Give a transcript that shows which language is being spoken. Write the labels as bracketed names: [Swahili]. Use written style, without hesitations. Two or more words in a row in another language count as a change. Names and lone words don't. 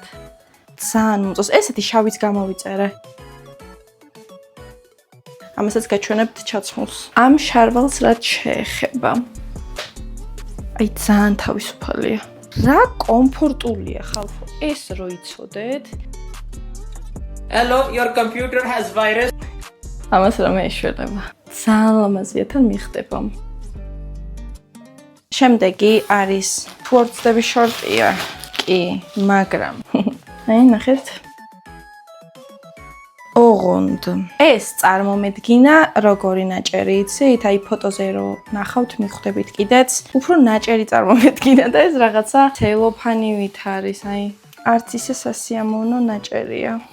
[Georgian] ძალიან მომწონს. ესეთი შავიც გამოვიწერე. ამასაც გაჩვენებთ ჩაცმულს. ამ შარვალს რაც შეეხება. აი ძალიან თავისუფალია. რა კომფორტულია ხალხო. ეს რო იცოდეთ. [English] Hello, your computer has virus. [Georgian] ამას რამე ეშველება. ძალიან ლამაზია თან მიხდება. შემდეგი არის თვორცდები შორტია. კი, მაგრამ აი ნახეთ. ოღონდ. ეს წარმომედგინა როგორი ნაჭერი იცით, აი ფოტოზე რო ნახავთ მიხვდებით კიდეც, უფრო ნაჭერი წარმომედგინა და ეს რაღაცა ცელოფანივით არის, აი არც ისე სასიამოვნო ნაჭერია.